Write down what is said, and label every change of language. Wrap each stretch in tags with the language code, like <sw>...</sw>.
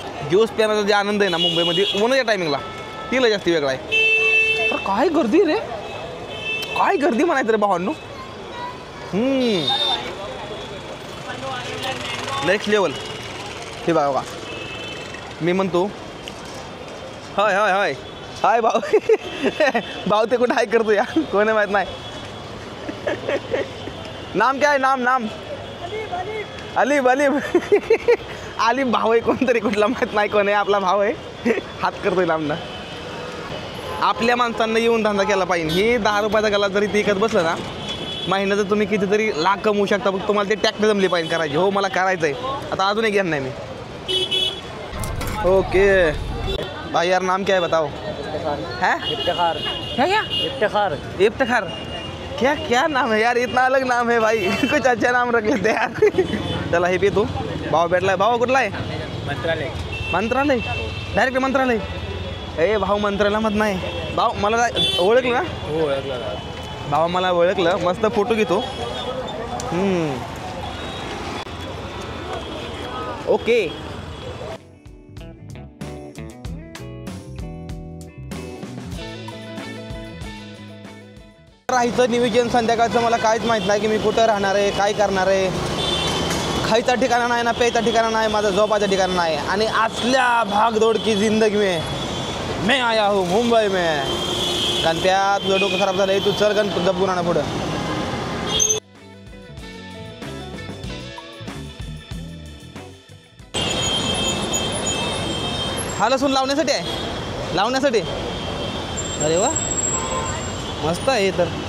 <mr>Juice पिण्याचा जे आनंद आहे ना मुंबईमध्ये उन्हाच्या टायमिंगला तिला जास्त वेगळा आहे. तर काय गर्दी रे, काय गर्दी म्हणायचं रे भावांनो. Next level. हे बघा मी म्हणतो हाय हाय हाय हाय भाऊ. भाऊ ते कुठं हाय करतो या कोणी माहीत नाही.</mr> <hi>नाम क्या है नाम नाम अलीब अलीब.</hi> <mr>अलीब भाऊ आहे कोणतरी कुठला माहीत नाही कोण आहे. आपला भाऊ आहे हात करतोय लांबना. आपल्या माणसांना येऊन धंदा केला पाहिजे. हे 10 रुपयाचा गला जरी ते विकत बसलं ना महिन्याचं तुम्ही कितीतरी लाख कमवू शकता. फक्त तुम्हाला ते टॅक्टर जमली पाहिजे करायची. हो मला करायचं आहे आता अजून एक घेणार नाही मी.</mr> <hi>ओके भाई यार नाम क्या है बताओ. है इफ्तिखार. क्या क्या इफ्तिखार. इफ्तिखार. क्या क्या नाम है यार. इतना अलग नाम है भाई. कुछ अच्छा नाम रख लेते यार.</hi> <mr>चला हे पितो. भाऊ भेटलाय. भाऊ कुठला आहे. मंत्रालय. मंत्रालय डायरेक्ट मंत्रालय. ए भाऊ मंत्रालय मत नाही. भाऊ मला ओळखलं ना. हो ओळखला. भावा मला ओळखलं. मस्त फोटो घेतो. ओके राहायचं नियोजन संध्याकाळचं मला काहीच माहीत नाही की मी कुठं राहणार आहे काय करणार आहे. खायचा ठिकाणा नाही ना प्यायचा ठिकाणा नाही माझा झोपाचा ठिकाणा नाही. आणि असल्या</mr> <hi>भागदौड की जिंदगी में मैं आया हूँ मुंबई में.</hi> <mr>गणप्या तुझं डोकं खराब झालं तू चल गण जपून आणा पुढं. हा लसूण लावण्यासाठी आहे. लावण्यासाठी. अरे वा मस्त आहे तर.</mr>